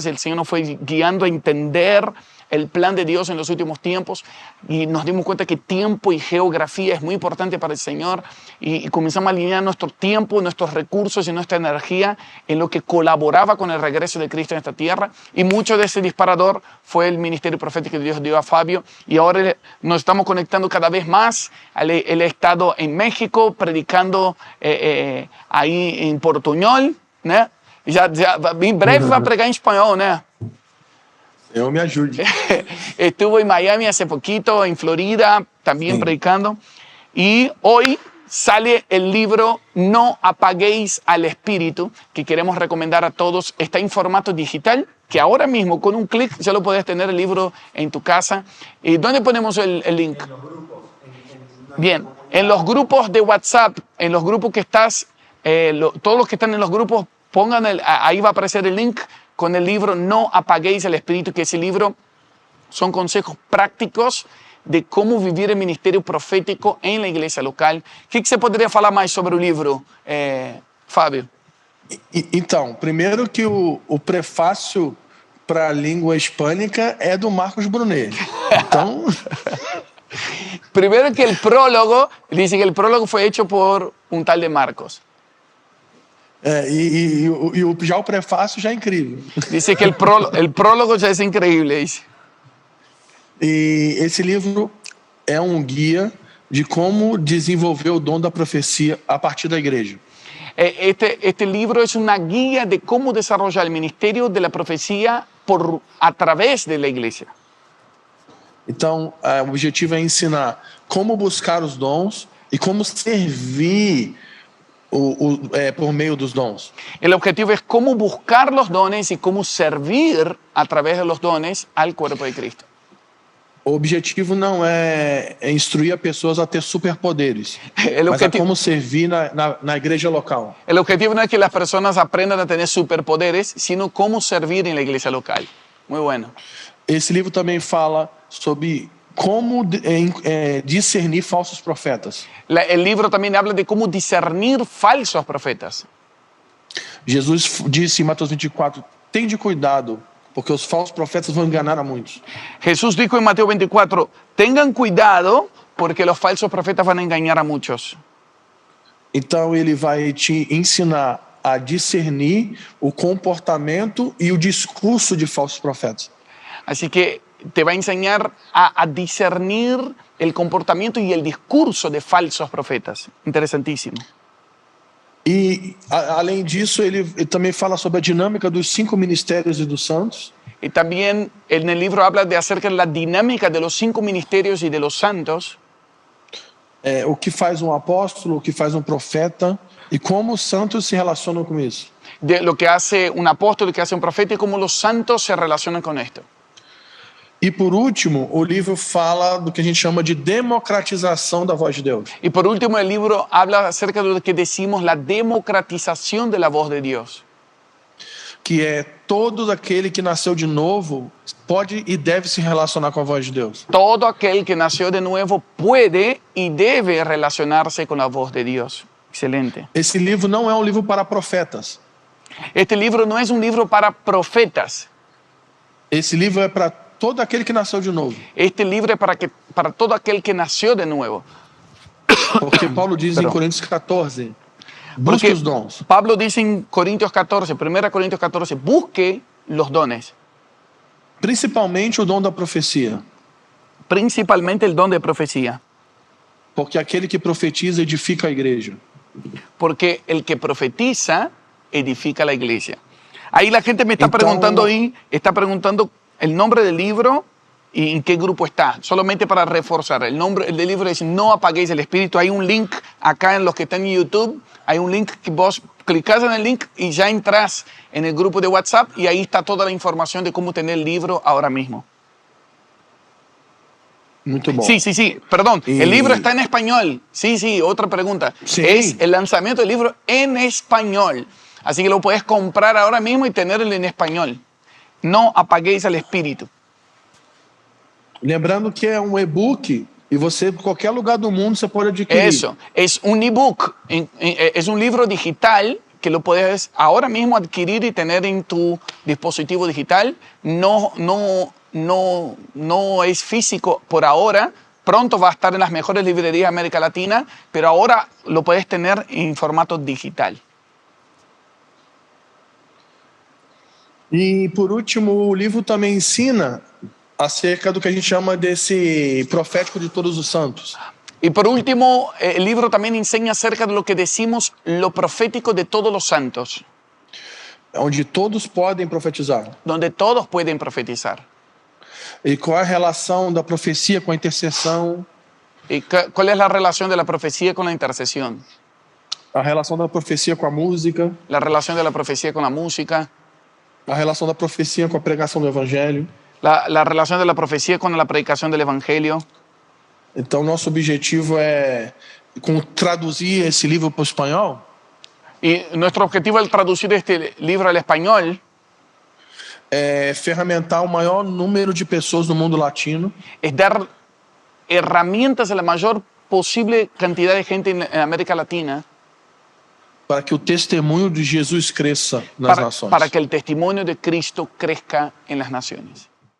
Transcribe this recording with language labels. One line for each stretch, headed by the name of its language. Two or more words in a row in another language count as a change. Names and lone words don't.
Spanish: El Señor nos fue guiando a entender el plan de Dios en los últimos tiempos y nos dimos cuenta que tiempo y geografía es muy importante para el Señor y comenzamos a alinear nuestro tiempo, nuestros recursos y nuestra energía en lo que colaboraba con el regreso de Cristo en esta tierra, y mucho de ese disparador fue el ministerio profético que Dios dio a Fabio, y ahora nos estamos conectando cada vez más. Él ha estado en México predicando ahí en portuñol, ¿no?
Portuguese: Já em breve vai pregar em espanhol, né? Eu me ajude.
Spanish: Estuvo en Miami hace poquito, en Florida, también predicando. Y hoy sale el libro No apaguéis al espíritu, que queremos recomendar a todos. Está en formato digital, que ahora mismo con un clic ya lo puedes tener el libro en tu casa. ¿Y dónde ponemos el link? En los grupos. Bien, en los grupos de WhatsApp, en los grupos que estás, todos los que están en los grupos, ahí va a aparecer el link con el libro No apaguéis el espíritu, que ese libro son consejos prácticos de cómo vivir el ministerio profético en la iglesia local. ¿Qué se podría falar más sobre el libro, Fábio?
Portuguese: Então, primeiro que o prefácio para a língua hispânica é do Marcos Brunet. Então...
Spanish: Primero que el prólogo, dice que el prólogo fue hecho por un tal de Marcos.
Portuguese: Já o prefácio já é incrível.
Spanish: Dice que el prólogo ya es increíble, dice.
Portuguese: E esse livro é um guia de como desenvolver o dom da profecia a partir da igreja.
Spanish: Este libro es una guía de cómo desarrollar el ministerio de la profecía a través de la iglesia.
Portuguese: Então, o objetivo é ensinar como buscar os dons e como servir por meio dos dons.
Spanish: El objetivo es cómo buscar los dones y cómo servir a través de los dones al cuerpo de Cristo.
Portuguese: O objetivo não é instruir as pessoas a ter superpoderes, mas é como servir na igreja local.
Spanish: El objetivo no es que las personas aprendan a tener superpoderes, sino cómo servir en la iglesia local. Muy bueno.
Portuguese: Esse livro também fala sobre como discernir falsos profetas.
Spanish: El libro también habla de cómo discernir falsos profetas.
Portuguese: Jesus disse em Mateus 24, tende cuidado, porque os falsos profetas vão enganar a muitos.
Spanish: Jesús dijo en Mateo 24, tengan cuidado, porque los falsos profetas van a engañar a muchos.
Portuguese: Então ele vai te ensinar a discernir o comportamento e o discurso de falsos profetas.
Spanish: Así que te va a enseñar a discernir el comportamiento y el discurso de falsos profetas. Interesantísimo.
Portuguese: E, além disso, ele também fala sobre a dinâmica dos 5 ministérios e dos santos.
Spanish: Y también en el libro habla de acerca de la dinámica de los 5 ministerios y de los santos.
Portuguese: O que faz um apóstolo, o que faz um profeta e como os santos se relacionam com isso.
Spanish: De lo que hace un apóstol, lo que hace un profeta y cómo los santos se relacionan con esto.
Portuguese: E por último, o livro fala do que a gente chama de democratização da voz de Deus.
Spanish: Y por último, el libro habla acerca de lo que decimos la democratización de la voz de Dios.
Portuguese: Que é todo aquele que nasceu de novo pode e deve se relacionar com a voz de Deus.
Spanish: Todo aquel que nació de nuevo puede y debe relacionarse con la voz de Dios. Excelente.
Portuguese: Esse livro não é um livro para profetas.
Spanish: Este libro no es un libro para profetas.
Portuguese: Esse livro é para todo aquele que nasceu de novo.
Spanish: Este libro es para todo aquel que nació de nuevo.
Portuguese: Porque Paulo diz em Perdão. Coríntios 14, busque Porque os dons.
Spanish: Pablo dice en Corintios 14, 1 Corintios 14, busque los dones,
Portuguese: Principalmente o dom da profecia.
Spanish: principalmente el don de profecía,
Portuguese: Porque aquele que profetiza edifica a igreja.
Spanish: porque el que profetiza edifica la iglesia. Ahí la gente me está Entonces, preguntando está preguntando el nombre del libro y en qué grupo está. Solamente para reforzar, el nombre del libro es No apaguéis el espíritu. Hay un link acá en los que están en YouTube. Hay un link que vos clicás en el link y ya entras en el grupo de WhatsApp y ahí está toda la información de cómo tener el libro ahora mismo.
Portuguese: Muito bom.
Spanish: Sí, perdón. Y- El libro está en español. Sí, otra pregunta. Sí. Es el lanzamiento del libro en español. Así que lo puedes comprar ahora mismo y tenerlo en español. No apaguéis al espíritu.
Portuguese: Lembrando que é um e-book e você, em qualquer lugar do mundo, você pode adquirir.
Spanish: Eso, es un ebook, es un libro digital que lo puedes ahora mismo adquirir y tener en tu dispositivo digital. No es físico por ahora. Pronto va a estar en las mejores librerías de América Latina, pero ahora lo puedes tener en formato digital.
Portuguese: E, por último, o livro também ensina acerca do que a gente chama desse profético de todos os santos.
Spanish: Y por último, el libro también enseña acerca de lo que decimos lo profético de todos los santos,
Portuguese: Onde todos podem profetizar.
Spanish: donde todos pueden profetizar.
Portuguese: E qual é a relação da profecia com a intercessão,
Spanish: ¿Y cuál es la relación de la profecía con la intercesión?
Portuguese: a relação da profecia com a música,
Spanish: La relación de la profecía con la música,
Portuguese: a relação da profecia com a pregação do evangelho.
Spanish: la relación de la profecía con la predicación del Evangelio.
Portuguese: Então, nosso objetivo é traduzir esse livro para o espanhol,
Spanish: Y nuestro objetivo al traducir este libro al español
Portuguese: é ferramentar o maior número de pessoas no mundo latino
Spanish: es dar herramientas a la mayor posible cantidad de gente en América Latina
Portuguese: para que o testemunho de Jesus cresça nas nações.
Spanish: para que el testimonio de Cristo crezca en las naciones.